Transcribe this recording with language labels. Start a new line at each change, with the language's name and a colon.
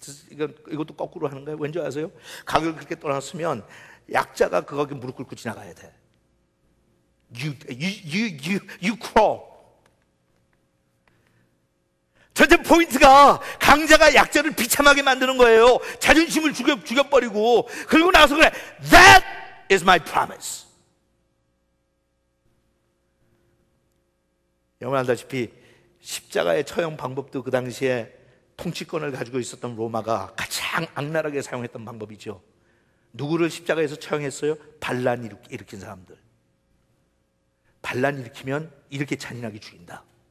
Korean: 이것도 거꾸로 하는 거예요. 왠지 아세요? 각을 그렇게 떠났으면 약자가 거기 무릎 꿇고 지나가야 돼.
English: You crawl.
Korean: 전체 포인트가 강자가 약자를 비참하게 만드는 거예요. 자존심을 죽여버리고. 그리고 나서 그래,
English: That is my promise.
Korean: 여러분 알다시피 십자가의 처형 방법도 그 당시에 통치권을 가지고 있었던 로마가 가장 악랄하게 사용했던 방법이죠. 누구를 십자가에서 처형했어요? 반란 일으킨 사람들. 반란 일으키면 이렇게 잔인하게 죽인다.